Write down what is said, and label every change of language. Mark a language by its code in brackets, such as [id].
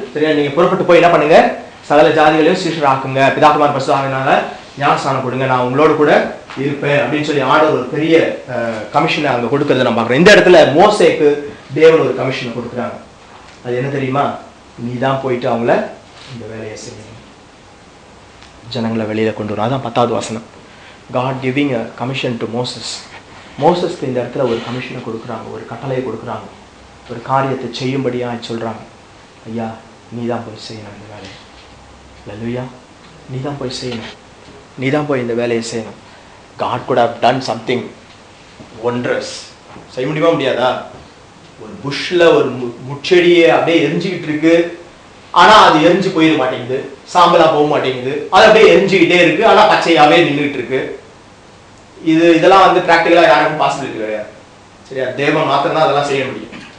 [ta] சரியா, நீங்க புறப்பட்டு போய் என்ன பண்ணுங்க, சகல ஜாதிகளையும் சீஷர் ஆக்குங்க, பிதாகுமார் பரிசுத்த ஆவியினால ஞானஸ்நானம் கொடுங்க, நான் உங்களோட கூட இருப்பேன் அப்படின்னு சொல்லி ஆண்டவர் ஒரு பெரிய கமிஷனை அங்க கொடுக்கறதை நம்ம பார்க்கிறோம். இந்த இடத்துல மோசேக்கு தேவன் ஒரு கமிஷனை கொடுக்குறாங்க. அது என்ன தெரியுமா? நீ தான் போயிட்டு அவங்கள இந்த வேலையை செய்யணும், ஜனங்களை வெளியில கொண்டு வரும். அதான் 10வது வசனம். [en] God giving a commission to Moses. [ta] மோசஸ்க்கு இந்த இடத்துல ஒரு கமிஷனை கொடுக்குறாங்க, ஒரு கட்டளையை கொடுக்குறாங்க, ஒரு காரியத்தை செய்யும்படியா சொல்றாங்க. ஐயா, நீ தான் போய் செய்யணும் இந்த வேலையை. அல்லேலூயா. நீ தான் போய் செய்யணும், நீ தான் போய் இந்த வேலையை செய்யணும். [en] God could have done something wondrous. [ta] செய்ய முடியுமா முடியாதா? ஒரு புஷ்ல ஒரு முச்செடியை அப்படியே எரிஞ்சுக்கிட்டு இருக்கு, ஆனா அது எரிஞ்சு போயிட மாட்டேங்குது, சாம்பலா போக மாட்டேங்குது, அது அப்படியே எரிஞ்சுக்கிட்டே இருக்கு, ஆனா பச்சையாவே நின்றுட்டு இருக்கு. இதெல்லாம் வந்து பிராக்டிகலா யாருக்கும் பாசிபிலிட்டி கிடையாது. சரியா, தேவன் மாத்திரம் தான் அதெல்லாம் செய்ய முடியும்.